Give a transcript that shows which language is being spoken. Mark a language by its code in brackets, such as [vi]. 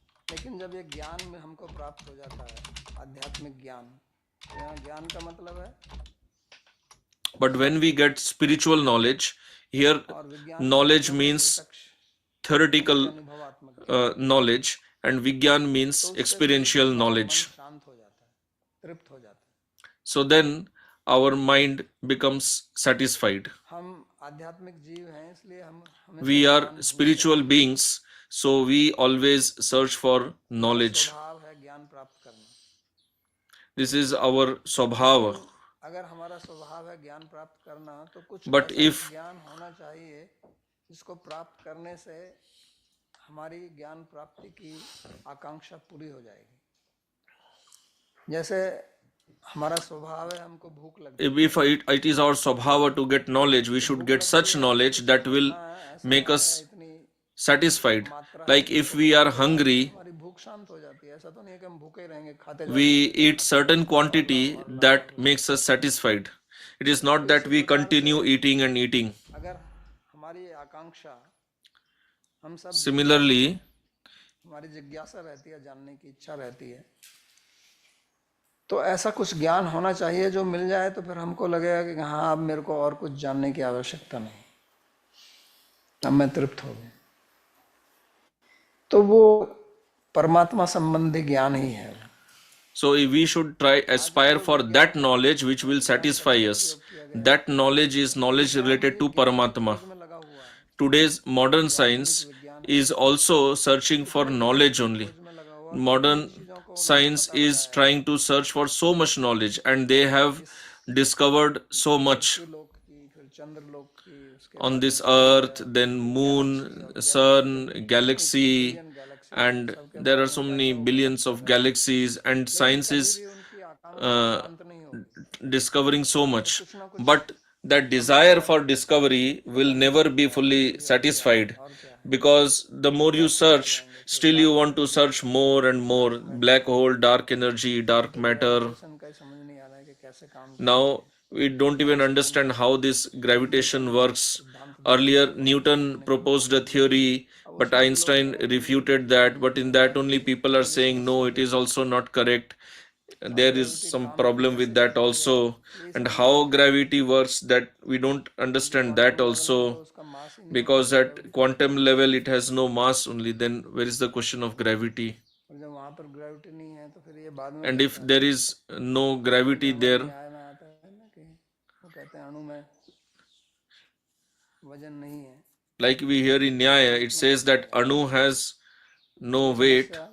[hi] लेकिन जब ये ज्ञान में हमको प्राप्त हो जाता है, आध्यात्मिक ज्ञान, यहाँ ज्ञान का मतलब है [en] But when we get spiritual knowledge, here [hi] और विज्ञान [en] knowledge means theoretical [hi] अनुभवात्मक, [en] knowledge, and Vigyan means experiential knowledge. [hi] शांत हो जाता है, तृप्त हो जाता है। [en] So then our mind becomes satisfied. [hi] हम आध्यात्मिक जीव हैं, इसलिए हम हमें [en] We are spiritual beings, so we always search for knowledge. [hi] स्वभाव है ज्ञान प्राप्त करना। [en] This is our swabhava. [hi] अगर हमारा स्वभाव है ज्ञान प्राप्त करना, तो कुछ [en] But [hi] ऐसा [en] if [hi] ज्ञान होना चाहिए जिसको प्राप्त करने से हमारी ज्ञान प्राप्ति की आकांक्षा पूरी हो जाएगी। जैसे हमारा स्वभाव है, हमको भूख लग [en] if it is our swabhava to get knowledge, we should get such knowledge that will make us [hi] इतनी [en] satisfied. Like if we are hungry, [hi] हमारी भूख शांत हो जाती है। ऐसा तो नहीं है कि हम भूखे रहेंगे खाते [en] we eat certain quantity that makes us satisfied. It is not that we continue eating and eating. [hi] अगर हमारी आकांक्षा, हम सब [en] Similarly, [hi] हमारी जिज्ञासा रहती है, जानने की इच्छा रहती है, तो ऐसा कुछ ज्ञान होना चाहिए जो मिल जाए तो फिर हमको लगेगा कि हाँ अब मेरे को और कुछ जानने की आवश्यकता नहीं, अब मैं तृप्त हो गया। तो वो परमात्मा संबंधी ज्ञान ही है। [en] so we should aspire for that knowledge which will satisfy us. That knowledge is knowledge related to Paramatma. [hi] में लगा हुआ है, [en] Today's modern science is also searching for knowledge only. Modern science is trying to search for so much knowledge, and they have discovered so much [hi] लोक की, फिर चंद्र लोक की, उसके [en] on this earth, then moon, sun, galaxy, and there are so many billions of galaxies, and science is [hi] उनकी आकांक्षा अंत नहीं होगी। [en] discovering so much. But that desire for discovery will never be fully satisfied, because the more you search, still you want to search more and more. Black hole, dark energy, dark matter. [hi] उनका समझ नहीं आ रहा है कि कैसे काम। [en] Now we don't even understand how this gravitation works. Earlier Newton proposed a theory, but Einstein refuted that. But in that only people are saying no, it is also not correct. there is some problem with that also, and how gravity works, that we don't understand that also, [hi] उसका मास ही नहीं [en] because at quantum level it has no mass only. Then where is the question of gravity? [hi] और जब वहां पर gravity नहीं है तो फिर ये बाद में [en] And if there is no gravity there, [hi] न्याय में आता है ना कि वो कहते हैं अणु में वजन नहीं है, [en] like we hear in Nyaya, it says that Anu has no weight.